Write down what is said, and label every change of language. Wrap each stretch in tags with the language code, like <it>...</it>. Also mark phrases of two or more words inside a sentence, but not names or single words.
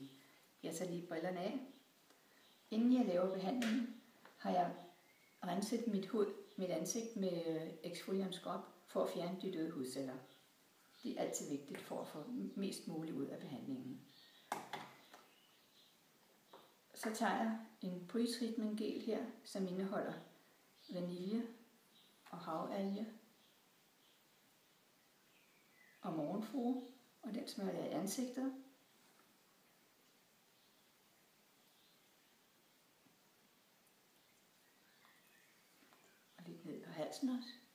<da>Jeg tager lige brillerne af. Inden jeg laver behandlingen, har jeg renset mit ansigt med</da> <en>exfoliant scrub</en> <da>for at fjerne de døde hudceller. Det er altid vigtigt for at få mest muligt ud af behandlingen. Så tager jeg en</da> <en>pre-treatment gel</en> <da>her, som indeholder vanilje og havalge og morgenfrue, og den smører jeg i ansigtet. Og lidt ned på halsen også.</da>